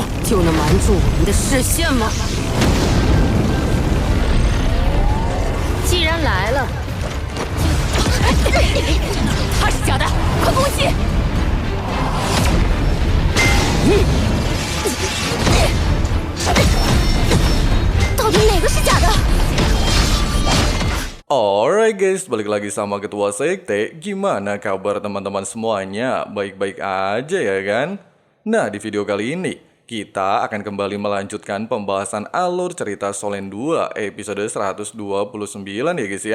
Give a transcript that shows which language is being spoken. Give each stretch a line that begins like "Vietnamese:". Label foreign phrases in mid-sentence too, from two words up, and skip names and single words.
Chinese: 就能瞒住我们的视线吗？既然来了，他是假的，快攻击！到底哪个是假的？
English: Alright guys,
Indonesian: balik lagi sama Ketua Sekte. Gimana kabar teman-teman semuanya? Baik-baik aja ya kan? Nah, di video kali ini kita akan kembali melanjutkan pembahasan alur cerita Solen 2 episode 129 ya guys ya.